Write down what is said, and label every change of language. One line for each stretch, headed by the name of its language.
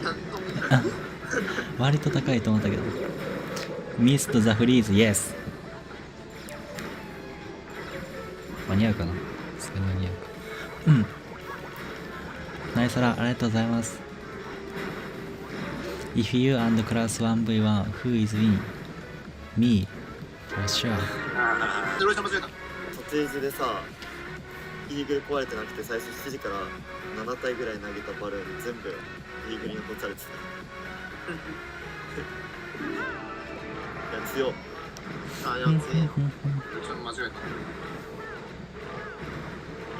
Japanese: あ割と高いと思ったけど。ミストザフリーズ、イエス。間に合うかな？それ間に合うか。うん。ナイスラ、ありがとうございます。
English: If you and class 1v1, who is win? Me, for sure.
Japanese: あロイさん間違えた突然でさ、イーグル壊れてなくて最初7時から7体ぐらい投げたバルーン全部イーグルに落とされてた。いや強っ。あ、やついロイさん間違え